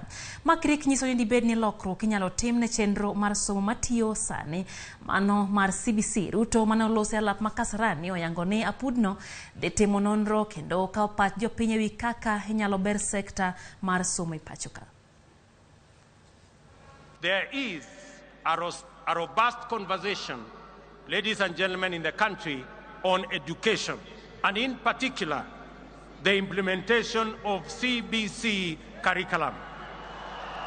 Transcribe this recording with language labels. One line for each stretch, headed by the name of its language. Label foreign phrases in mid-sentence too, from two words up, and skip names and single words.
Luo (Kenya and Tanzania): Makrik nyiso ni dibed ni lokruok inyalo tim ne chenro mar somo matiyo sani mano mar CBC. Ruto mane olose alap ma Kasarani oyango ni apudno dhi timo nonro kendo kao pach jopiny e wi kaka inyalo ber sekta mar somo e pacho ka.
English: There is a robust conversation, ladies and gentlemen, in the country on education, and in particular, the implementation of CBC curriculum.